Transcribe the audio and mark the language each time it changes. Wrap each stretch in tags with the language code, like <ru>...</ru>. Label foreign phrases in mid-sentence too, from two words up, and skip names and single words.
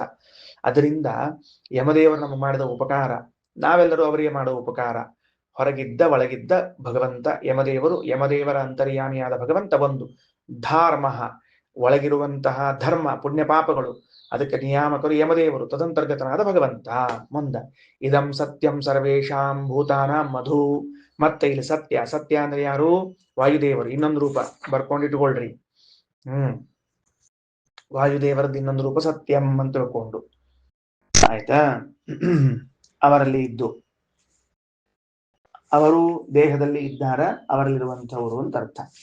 <kn>ಅದರಿಂದ ಯಮದೇವರು ನಮಗೆ ಮಾಡಿದ ಉಪಕಾರ, ನಾವೆಲ್ಲರೂ ಅವರಿಗೆ ಮಾಡುವ ಉಪಕಾರ. ಹೊರಗಿದ್ದ ಒಳಗಿದ್ದ ಭಗವಂತ ಯಮದೇವರು, ಯಮದೇವರ ಅಂತರ್ಯಾಮಿಯಾದ ಭಗವಂತ ಒಂದು. ಧರ್ಮ ಒಳಗಿರುವಂತಹ ಧರ್ಮ, ಪುಣ್ಯ ಪಾಪಗಳು, ಅದಕ್ಕೆ ನಿಯಾಮಕರು ಯಮದೇವರು, ತದಂತರ್ಗತನಾದ ಭಗವಂತ.</kn> <sa>ಮುಂದ ಇದಂ ಸತ್ಯಂ ಸರ್ವೇಷಾಂ ಭೂತಾನಾಂ ಮಧು.</sa> <kn>ಮತ್ತೆ ಇಲ್ಲಿ ಸತ್ಯ. ಸತ್ಯ ಅಂದ್ರೆ ಯಾರು? ವಾಯುದೇವರು. ಇನ್ನೊಂದು ರೂಪ ಬರ್ಕೊಂಡಿಟ್ಕೊಳ್ರಿ. ವಾಯುದೇವರದ್ದು ಇನ್ನೊಂದು ರೂಪ ಸತ್ಯಂ ಅಂತ ತಿಳ್ಕೊಂಡು ಆಯ್ತಾ. ಅವರಲ್ಲಿ ಇದ್ದು, ಅವರು ದೇಹದಲ್ಲಿ ಇದ್ದಾರ, ಅವರಲ್ಲಿರುವಂಥವರು ಅಂತ ಅರ್ಥ.</kn>